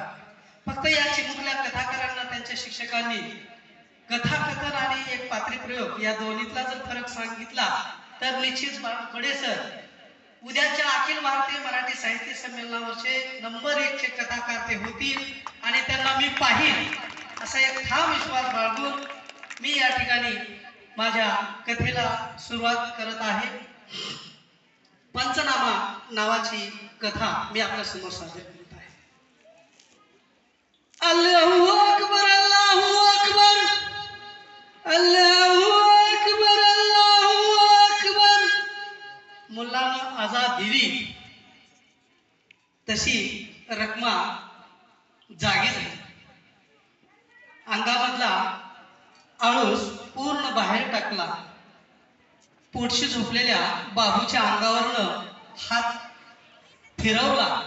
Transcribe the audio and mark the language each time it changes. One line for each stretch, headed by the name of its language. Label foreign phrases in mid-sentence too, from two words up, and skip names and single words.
Marathi: फक्त या चिमुकल्या कथाकारांना त्यांच्या शिक्षकांनी कथाकथन आणि एक पात्रीप्रयोग या दोन्हीतला जर फरक सांगितला तर निश्चित बडे सर उद्याच्या अखिल भारतीय मराठी साहित्य संमेलनावरचे नंबर 1 चे कथाकार ते होतील आणि त्यांना मी पाहीन असा एक ठाम विश्वास बाळगून मी या ठिकाणी माझ्या कथेला सुरुवात करत आहे. पंचनामा नावाची कथा मी आपल्या समोर सादर करत आहे.
Arabic: الله أكبر، الله أكبر، الله أكبر، الله أكبر.
Marathi: मुल्लानं आजाद दिली तशी रखमा जागी झाली. अंगामधला आळस पूर्ण बाहेर टाकला. पोटशी झोपलेल्या बाबूच्या अंगावरनं हात फिरवला.